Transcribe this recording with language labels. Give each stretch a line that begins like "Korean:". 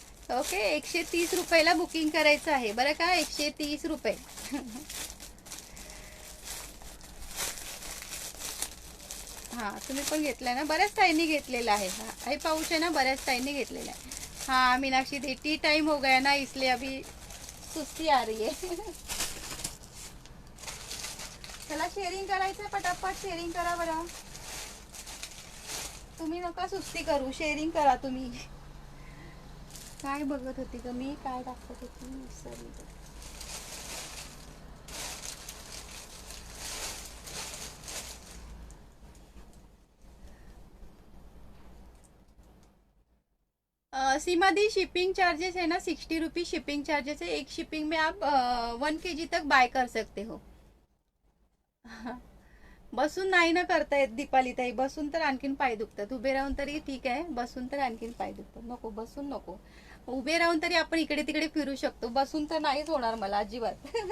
Marathi: Okay, 130 रुपयाला booking करायचं आहे बरं का. 130 रुपये. हा तुम्ही पण घेतलाय ना, बऱ्याच ताईंनी घेतलेला आहे. हा पाऊच आहे ना, बऱ्याच ताईंनी घेतलेला आहे.
Hindi: हाँ मीनाक्षी दी, टी टाइम हो गया ना, इसलिए अभी सुस्ती आ रही है.
Marathi: चला शेअरिंग करायचं, पटापट शेअरिंग करा बरं. तुम्ही नका सुस्ती करू, शेअरिंग करा तुम्ही. काय बघत होती का मी, काय दाखवत होती सॉरी.
Hindi: सीमा दी, शिपिंग चार्जेस है ना 60 रुपीज शिपिंग चार्जेस है. एक शिपिंग में आप 1 kg तक बाय कर सकते हो.
Marathi: बसून नाही ना करता येत दीपाली ताई, बसून तर आणखीन पाय दुखतात. उभे राहून तरी ठीक आहे, बसून तर आणखीन पाय दुखतात. नको, बसून नको. उभे राहून तरी आपण इकडे तिकडे फिरू शकतो, बसून तर नाहीच होणार मला अजिबात.